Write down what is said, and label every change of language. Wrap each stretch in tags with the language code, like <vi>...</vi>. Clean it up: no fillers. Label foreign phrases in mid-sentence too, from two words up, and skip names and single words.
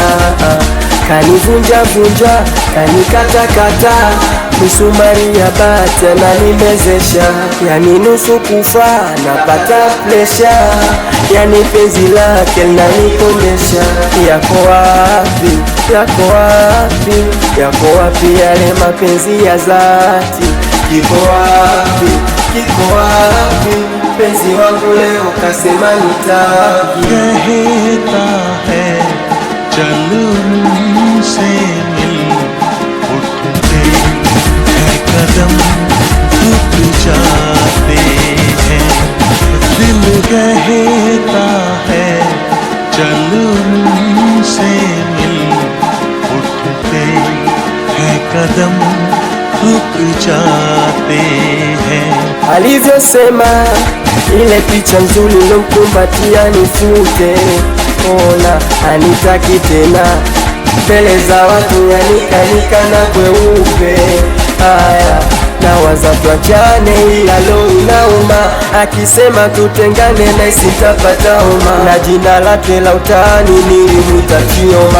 <sw>Kanivunja vunja, kanikatakata, misumari ya bati ananimezesha, yani nusu kufa napata presha, yani penzi lake linanipondesha. Yako wapi, yako wapi, yako wapi yale mapenzi ya dhati? Kiko wapi, kiko wapi penzi wangu leo kasema nitaki?</sw> <hi>कहता है चल उनसे मिल उठते हैं कदम रुक जाते हैं। दिल कहता है चल उनसे मिल उठते हैं कदम रुक जाते हैं।</hi> <sw>Alivyosema ile picha nzuri nilomkumbatia nifute, ona anitaki tena mbele za watu, yanikanika na kweupe. Haya nawaza tuachane, ila lo inauma, akisema tutengane na sitapata homa, na jina lake la utani nilimwita Kioma.</sw>